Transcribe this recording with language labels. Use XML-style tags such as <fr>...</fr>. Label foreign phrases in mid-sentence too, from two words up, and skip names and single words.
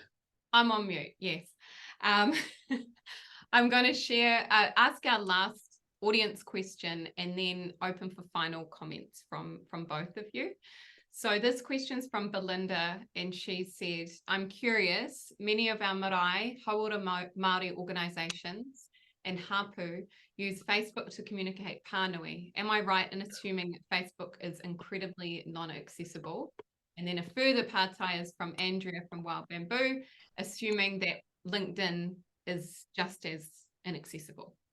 <en>I'm on mute, yes. I'm going to share, ask our last audience question and then open for final comments from both of you. So this question's from Belinda, and she said, I'm curious, many of our marae,</en> <mi>hauora Māori</mi> <en>organisations and hapu use Facebook to communicate pānui. Am I right in assuming that Facebook is incredibly non-accessible? And then a further partai is from Andrea from Wild Bamboo, assuming that LinkedIn is just as inaccessible.</en>